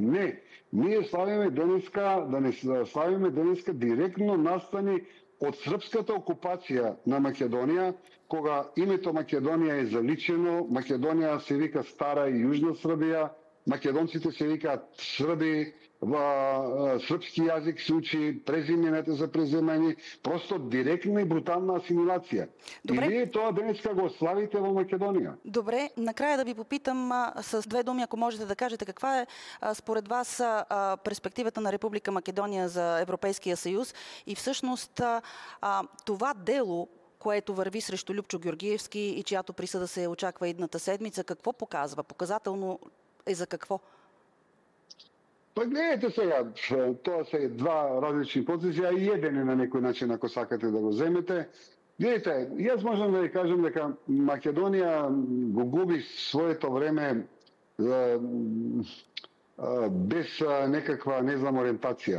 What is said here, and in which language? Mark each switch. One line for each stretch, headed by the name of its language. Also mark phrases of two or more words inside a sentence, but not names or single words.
Macedonian: Не, ние славиме денеска директно настани од српската окупација на Македонија, кога името Македонија е заличено, Македонија се вика Стара и Јужна Србија, македонците се викаат Срби, српски јазик се учи, презимената за преземање, просто директна и брутална асимилација.
Bulgarian: Добре.
Macedonian: И вие тоа денеска го славите во Македонија.
Bulgarian: Добре, накрая да ви попитам с 2 думи, ако можете да кажете, каква е според вас перспективата на Република Македонија за Европейския съюз и всъщност това дело, което върви срещу Любчо Георгиевски и чиято присъда се очаква идната седмица, какво показва? Показателно е за какво?
Macedonian: Па гледайте сега, тоа се 2 различни процеси, а и еден е на некој начин, ако сакате да го земете. Гледайте, јас можам да ви кажам дека Македонија го губи своето време без некаква, не знам, ориентација.